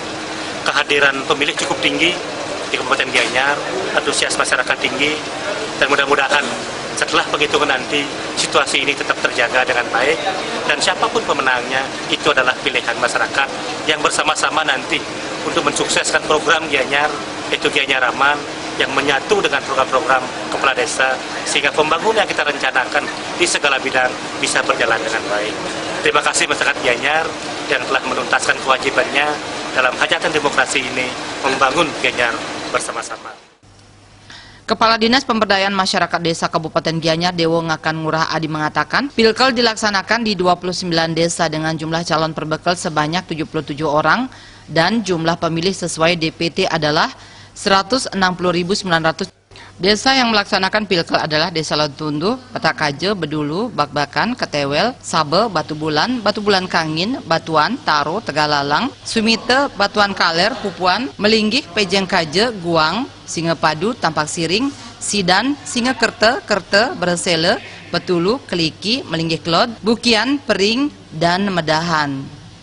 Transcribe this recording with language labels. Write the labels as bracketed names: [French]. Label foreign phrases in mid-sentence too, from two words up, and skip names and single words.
[Indonesian] Kehadiran pemilih cukup tinggi di Kabupaten Gianyar, antusias masyarakat tinggi, dan mudah-mudahan setelah penghitungan nanti, situasi ini tetap terjaga dengan baik, dan siapapun pemenangnya, itu adalah pilihan masyarakat yang bersama-sama nanti untuk mensukseskan program Gianyar, itu Gianyar Aman, yang menyatu dengan program-program kepala desa, sehingga pembangunan yang kita rencanakan di segala bidang bisa berjalan dengan baik. Terima kasih masyarakat Gianyar yang telah menuntaskan kewajibannya dalam hajatan demokrasi ini, membangun Gianyar bersama-sama. Kepala Dinas Pemberdayaan Masyarakat Desa Kabupaten Gianyar Dewo Ngakan Ngurah Adi mengatakan, pilkel dilaksanakan di 29 desa dengan jumlah calon perbekal sebanyak 77 orang dan jumlah pemilih sesuai DPT adalah 160.900. Desa yang melaksanakan pilkel adalah Desa Latundu, Patakaje, Bedulu, Bakbakan, Ketewel, Sabe, Batu Bulan Kangin, Batuan, Taro, Tegalalang, Sumite, Batuan Kaler, Pupuan, Melinggih, Pejeng Kaje, Guang, Singapadu, Tampak Siring, Sidan, Singakerte, Kerte, Beresele, Betulu, Keliki, Melinggih Klod, Bukian, Pering, dan Medahan.